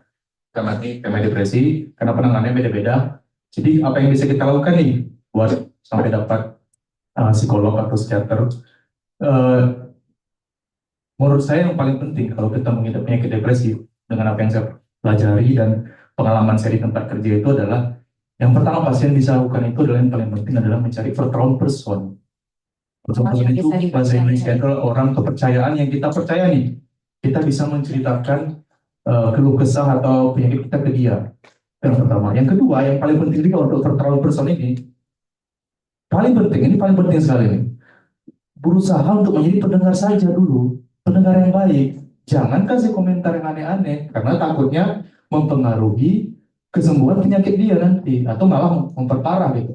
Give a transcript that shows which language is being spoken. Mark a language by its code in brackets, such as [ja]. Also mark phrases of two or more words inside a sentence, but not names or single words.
[id] Karena ini tema depresi, karena penanganannya beda-beda. Jadi apa yang bisa kita lakukan nih buat sampai dapat psikolog atau psikiater? Menurut saya yang paling penting kalau kita mengidap penyakit depresi, dengan apa yang saya pelajari dan pengalaman saya di tempat kerja itu adalah, yang pertama pasien bisa lakukan itu adalah yang paling penting adalah mencari [de] vertrauen person. Vertrauen person [id] itu bahasa Indonesia itu orang kepercayaan yang kita percaya nih. Kita bisa menceritakan keluh kesah atau penyakit kita ke dia. Yang pertama. Yang kedua, yang paling penting juga untuk [de] vertrauen person [id] ini, paling penting sekali nih, berusaha untuk menjadi pendengar saja dulu, pendengar yang baik. jangan kasih komentar yang aneh-aneh karena takutnya mempengaruhi kesembuhan penyakit dia nanti atau malah memperparah gitu.